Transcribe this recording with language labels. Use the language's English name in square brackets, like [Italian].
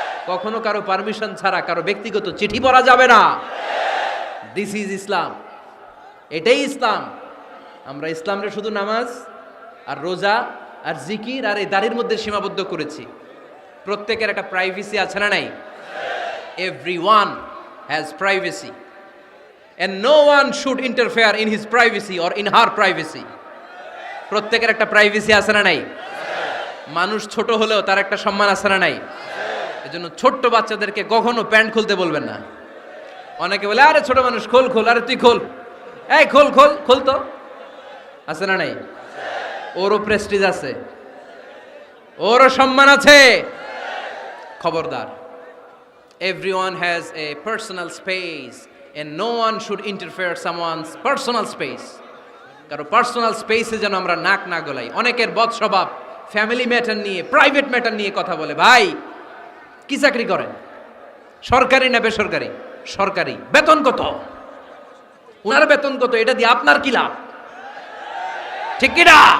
[Bangla] কখনো কারো পারমিশন ছাড়া কারো ব্যক্তিগত চিঠি পড়া যাবে না। [English] this is Islam, [Bangla] এটাই ইসলাম। আমরা ইসলামরে শুধু নামাজ আর রোজা আর জিকির আর এই দাড়ির মধ্যে সীমাবদ্ধ করেছি। প্রত্যেকের একটা প্রাইভেসি আছে না নাই? [English] Everyone has privacy and no one should interfere in his privacy or in her privacy. [Bangla] প্রত্যেকের একটা প্রাইভেসি আছে না নাই? মানুষ ছোট হলেও তার একটা সম্মান আছে না নাই? এজন্য ছোট্ট বাচ্চাদেরকে কখনো প্যান্ট খুলতে বলবেন না। অনেকে বলে আরে ছোট মানুষ খোল, আরে তুই খোল, এই খোল তো। আছে না নাই? ওরও প্রেস্টিজ আছে, ওরও সম্মান আছে। [English] খবরদার, everyone has a personal space and no one should interfere someone's personal space. [Bangla] কারো পার্সোনাল স্পেসে যেন আমরা নাক না গলাই। অনেকের বদ স্বভাব ফ্যামিলি ম্যাটার নিয়ে, প্রাইভেট ম্যাটার নিয়ে কথা বলে। ভাই কি চাকরি করেন? সরকারি না বেসরকারি? সরকারি। বেতন কত? ওনার বেতন কত? এটা দিয়ে আপনার কি লাভ? ঠিক কি না?